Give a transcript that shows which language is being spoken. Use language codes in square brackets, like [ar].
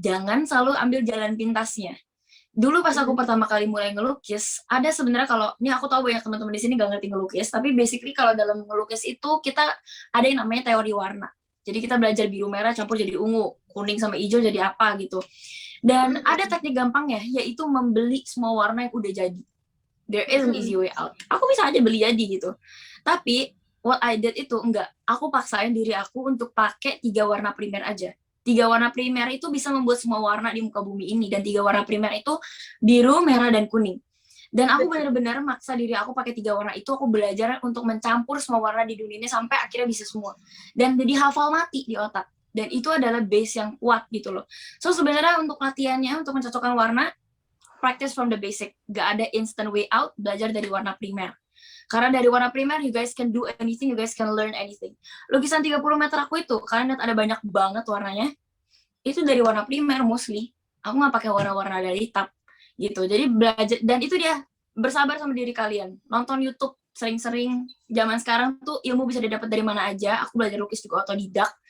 [id] Jangan selalu ambil jalan pintasnya. Dulu pas aku pertama kali mulai ngelukis, ada sebenarnya kalau, ini aku tahu banyak teman-teman di sini gak ngerti ngelukis, tapi basically kalau dalam ngelukis itu kita ada yang namanya teori warna. Jadi kita belajar biru merah campur jadi ungu, kuning sama hijau jadi apa gitu. Dan ada teknik gampangnya, yaitu membeli semua warna yang udah jadi. [en] There is an easy way out. [id] Aku bisa aja beli jadi gitu. Tapi [en] what I did [id] itu enggak. Aku paksain diri aku untuk pakai 3 warna primer aja. 3 warna primer itu bisa membuat semua warna di muka bumi ini. Dan 3 warna primer itu biru, merah, dan kuning. Dan aku benar-benar maksa diri aku pakai 3 warna itu. Aku belajar untuk mencampur semua warna di dunia ini sampai akhirnya bisa semua. Dan jadi hafal mati di otak. Dan itu adalah base yang kuat gitu loh. So sebenarnya untuk latihannya, untuk mencocokkan warna, [en] practice from the basic. [id] Gak ada instant way out, belajar dari warna primer. Karena dari warna primer, [en] you guys can do anything, you guys can learn anything. [id] Lukisan 30 meter aku itu, kalian lihat ada banyak banget warnanya. Itu dari warna primer mostly. Aku nggak pakai warna-warna dari tab gitu. Jadi belajar, dan itu dia, bersabar sama diri kalian. Nonton YouTube sering-sering. Zaman sekarang tuh ilmu bisa didapat dari mana aja. Aku belajar lukis juga otodidak.